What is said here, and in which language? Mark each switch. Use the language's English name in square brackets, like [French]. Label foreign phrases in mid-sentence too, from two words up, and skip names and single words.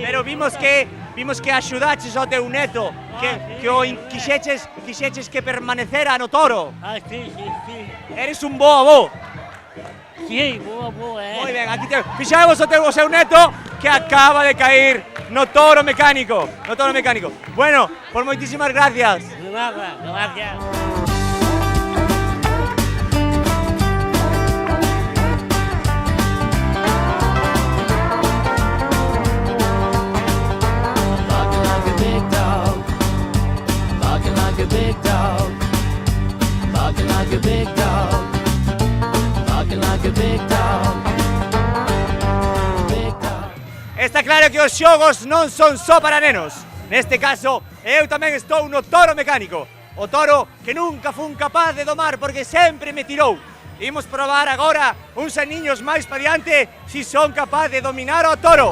[Galician] Pero vimos que axudaches ao teu neto, que o quixeches que permanecera no toro. Sí. Eres un bo avó. Sí, boa, Moi ben, aquí te... Fixadevos o seu neto que acaba de cair no toro mecánico. Bueno, por moitísimas gracias. De nada, gracias. [English] Barking like a big dog. Barking like a big dog. Barking like a big dog. Barking like a big dog. Big dog. [Galician] Está claro que os xogos non son só para nenos. Neste caso, eu tamén estou no toro mecánico. O toro que nunca fun capaz de domar porque sempre me tirou. Imos probar agora uns aniños máis pa diante si son capaz de dominar o toro.